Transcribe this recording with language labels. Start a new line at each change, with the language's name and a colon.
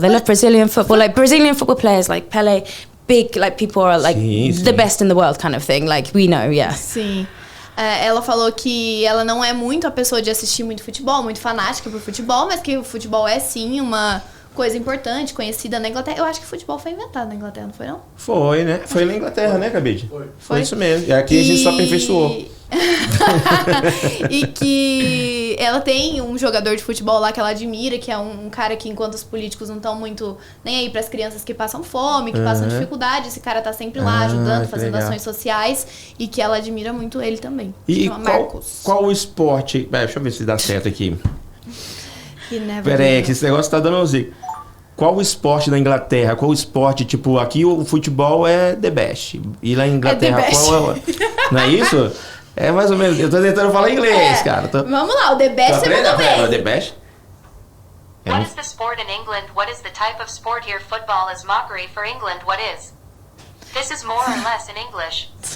English: They love Brazilian football. Like Brazilian football players like Pelé, big, like people are like the best in the world kind of thing. Like we know, yeah.
Portuguese: Sim. Ela falou que ela não é muito a pessoa de assistir muito futebol, muito fanática por futebol, mas que o futebol é sim uma coisa importante, conhecida na Inglaterra. Eu acho que o futebol foi inventado na Inglaterra, não foi não? Foi, né? Foi na Inglaterra, né, Cabide? Foi isso mesmo. E aqui a gente só aperfeiçoou. E que ela tem um jogador de futebol lá que ela admira, que é um cara que, enquanto os políticos não estão muito nem aí para as crianças que passam fome, que passam dificuldade, esse cara tá sempre lá ajudando, fazendo ações sociais, e que ela admira muito ele também. E qual o esporte... Deixa eu ver se dá certo aqui. Peraí, que esse negócio tá dando zica. Qual o esporte da Inglaterra? Qual o esporte, tipo, aqui o futebol é
English: the best.
Portuguese: E lá em Inglaterra, qual é? Não é isso? É mais ou menos. Eu tô tentando falar inglês, cara. Vamos lá, o
English: the best
Portuguese: é muito bem.
English: The best? What is the sport in England? What is the type of sport here? Football is mockery for England. What is? This is more or less in English.